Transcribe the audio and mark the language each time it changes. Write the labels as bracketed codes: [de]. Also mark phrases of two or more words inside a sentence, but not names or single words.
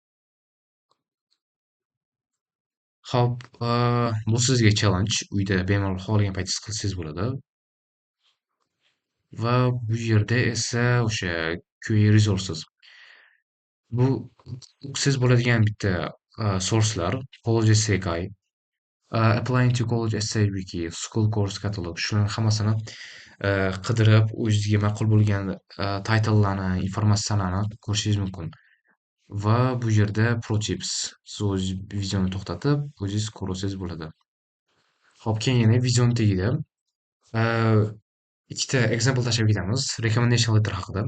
[uz] Xo'p, bu sizga challenge. Uyda bemalol xohlagan paytingiz qilsangiz bo'ladi. Va bu yerda esa o'sha [en] QA resources. [uz] Bu o'qishsiz bo'ladigan bitta sourcelar, College Essay Guide, Applying to College Essay Wiki, School Course Catalog shularni hammasini qidirib o'zingizga ma'qul bo'lgan titlelarni, informatsiyalarni ko'rishingiz mumkin. Va bu yerda [en] pro tips. [uz] Siz o'zingiz videoni to'xtatib, o'zingiz ko'rsangiz bo'ladi. Xo'p, keyin yana videoni tagida ikkita example tashlab ketamiz [en] recommendation letter [uz] haqida.